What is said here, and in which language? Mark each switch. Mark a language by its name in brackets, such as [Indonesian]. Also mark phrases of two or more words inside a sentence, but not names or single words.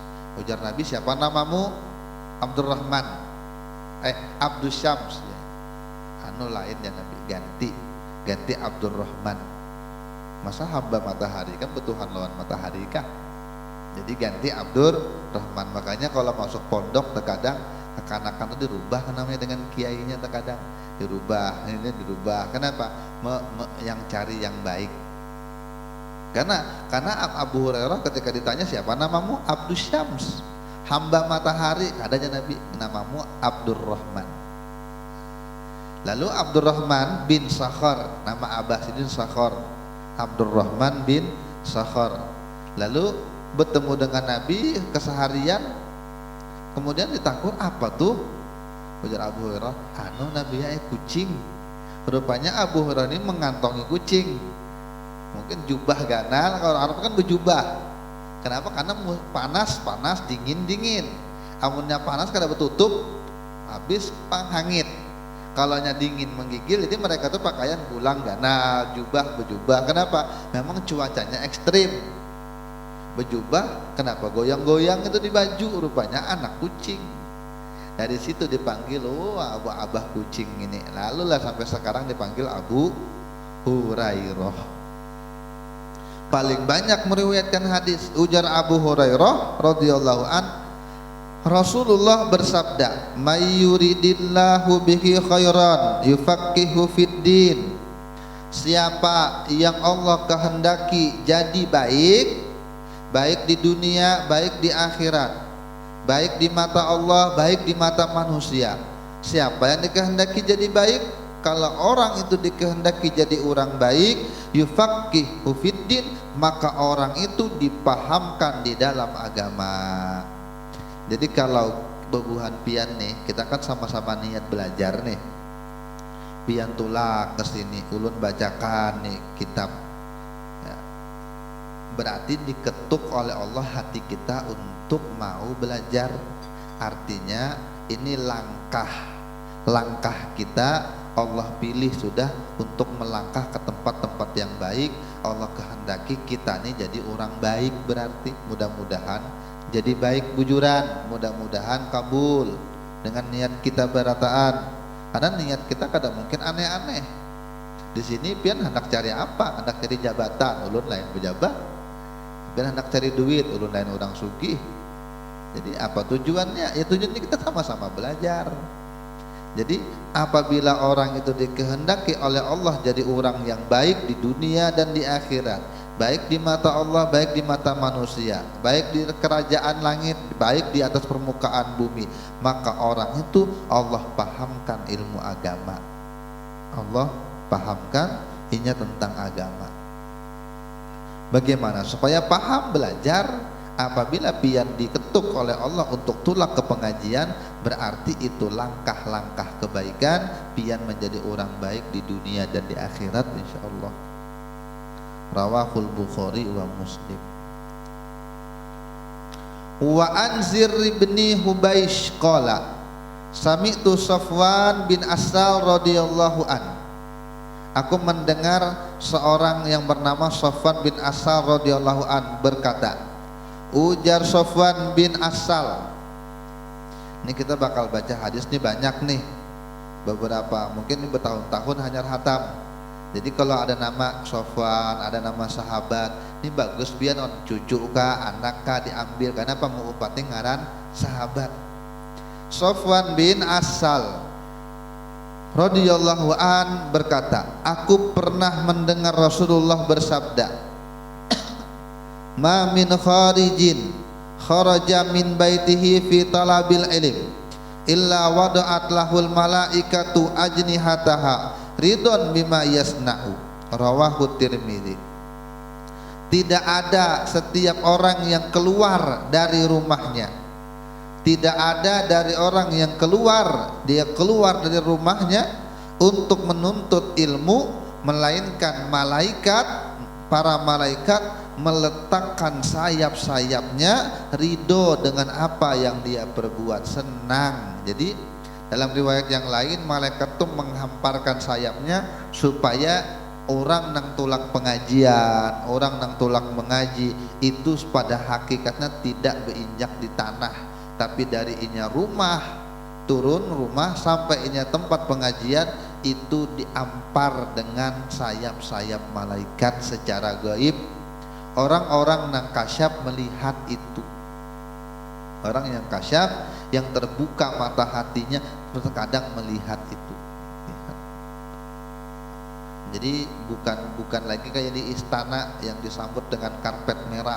[Indonesian] Ujar Nabi, siapa namamu? Abdurrahman. Abdus Syams ya. Lain ya Nabi, ganti Abdurrahman. Masa hamba matahari kan betuhan lawan matahari kah? Jadi ganti Abdurrahman. Makanya kalau masuk pondok terkadang kekanakan itu dirubah namanya dengan kiainya, terkadang dirubah, ini dirubah. Kenapa? Yang cari yang baik. Karena Abu Hurairah ketika ditanya siapa namamu? Abdus Syams, hamba matahari. Adanya Nabi, namamu Abdurrahman. Lalu Abdurrahman bin Sakhar, nama abah sidin Sakhar, Abdurrahman bin Sakhar. Lalu bertemu dengan Nabi keseharian, kemudian ditakur, apa tuh? Ujar Abu Hurairah, Nabi ya kucing. Rupanya Abu Hurairah ini mengantongi kucing. Mungkin jubah ganal, kalau Arab kan berjubah. Kenapa? Karena panas, dingin. [Banjar] Amunnya panas kada bertutup, habis panghangit. [Indonesian] Kalaunya dingin menggigil, jadi mereka tuh pakaian bulang ganal, berjubah. Kenapa? Memang cuacanya ekstrim. Berjubah, kenapa goyang-goyang itu di baju? Rupanya anak kucing. Dari situ dipanggil, abah kucing ini. Lalu lah sampai sekarang dipanggil Abu Hurairah. Paling banyak meriwayatkan hadis. Ujar Abu Hurairah [Arabic] رضي الله عن, [Indonesian] Rasulullah bersabda, [Arabic] "من يرد الله به خيرا يفقهه في الدين." [Indonesian] Siapa yang Allah kehendaki jadi baik di dunia, baik di akhirat, baik di mata Allah, baik di mata manusia. Siapa yang dikehendaki jadi baik? Kalau orang itu dikehendaki jadi orang baik, [Arabic] يفقهه في الدين, [Indonesian] maka orang itu dipahamkan di dalam agama. Jadi kalau [Banjar] bebuhan pian nih, [Indonesian] kita kan sama-sama niat belajar nih. [Banjar] Pian tulak ke sini, ulun bacakan nih kitab. [Indonesian] Ya. Berarti diketuk oleh Allah hati kita untuk mau belajar. Artinya ini langkah kita Allah pilih sudah untuk melangkah ke tempat-tempat yang baik. Allah kehendaki kita nih jadi orang baik, berarti mudah-mudahan jadi baik bujuran, mudah-mudahan kabul dengan niat kita berataan. Karena niat kita kadang mungkin aneh-aneh. Di sini pian hendak cari apa? [Banjar] Hendak cari jabatan, ulun lain pejabat. Pian hendak cari duit, ulun lain orang sugih. [Indonesian] Jadi apa tujuannya? Ya tujuannya kita sama-sama belajar. Jadi apabila orang itu dikehendaki oleh Allah jadi orang yang baik di dunia dan di akhirat, baik di mata Allah, baik di mata manusia, baik di kerajaan langit, baik di atas permukaan bumi, maka orang itu Allah pahamkan ilmu agama. Allah pahamkan inya tentang agama. Bagaimana supaya paham belajar? Apabila pian diketuk oleh Allah untuk tulak ke pengajian, berarti itu langkah-langkah kebaikan pian menjadi orang baik di dunia dan di akhirat insyaallah. [Arabic] رواه البخاري ومسلم. وعن زر بن حبيش قال سمعت صفوان بن عسال رضي الله عن. [Indonesian] Aku mendengar seorang yang bernama Safwan bin Asal [Arabic] رضي الله عن [Indonesian] berkata, ujar Safwan bin Asal. Ini kita bakal baca hadis nih banyak nih, beberapa mungkin ini bertahun-tahun hanya hatam. Jadi kalau ada nama Safwan, ada nama sahabat, ini bagus biar on cucu kah, anak kah diambil, karena apa mau [Banjar] upati ngaran [Indonesian] sahabat. Safwan bin Asal [Arabic] رضي الله عن [Indonesian] berkata, aku pernah mendengar Rasulullah bersabda, [Arabic] ما من خارج خرج من بيته في طلب العلم إلا وضعت له الملائكة أجنحتها رضا بما يصنع. رواه الترمذي. [Indonesian] Tidak ada setiap orang yang keluar dari rumahnya, tidak ada dari orang yang keluar dari rumahnya untuk menuntut ilmu, melainkan para malaikat meletakkan sayap-sayapnya ridho dengan apa yang dia perbuat, senang. Jadi dalam riwayat yang lain malaikat itu menghamparkan sayapnya supaya orang [Banjar] nang tulak [Indonesian] pengajian, orang [Banjar] nang tulak [Indonesian] mengaji itu pada hakikatnya tidak berinjak di tanah, tapi dari inya rumah turun rumah sampai inya tempat pengajian itu diampar dengan sayap-sayap malaikat secara gaib. Orang-orang yang kasyaf melihat itu. Orang yang kasyaf, yang terbuka mata hatinya terkadang melihat itu. Jadi bukan lagi kayak di istana yang disambut dengan karpet merah.